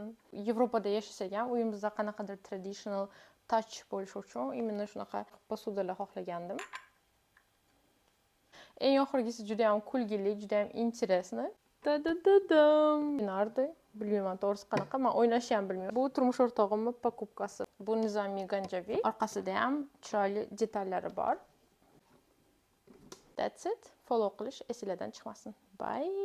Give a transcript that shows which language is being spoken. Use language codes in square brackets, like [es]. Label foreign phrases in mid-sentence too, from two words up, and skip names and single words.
[uz] Yevropada yashasak ham uyimizda qanaqadir [en] traditional touch [uz] bo'lishi uchun именно shunaqa posudalar xohlagandim. Eng oxirgisi juda ham kulgili, juda ham интересный. Binardi. Bilmayman to'g'risi qanaqa. Men o'ynashni ham bilmayman. Bu turmush o'rtog'imning покупкасы. Bu Nizomiy Ganjaviy. Orqasida ham chiroyli detallari bor. [en] That's it. [uz] Follow qilish esingizdan chiqmasin. Bye.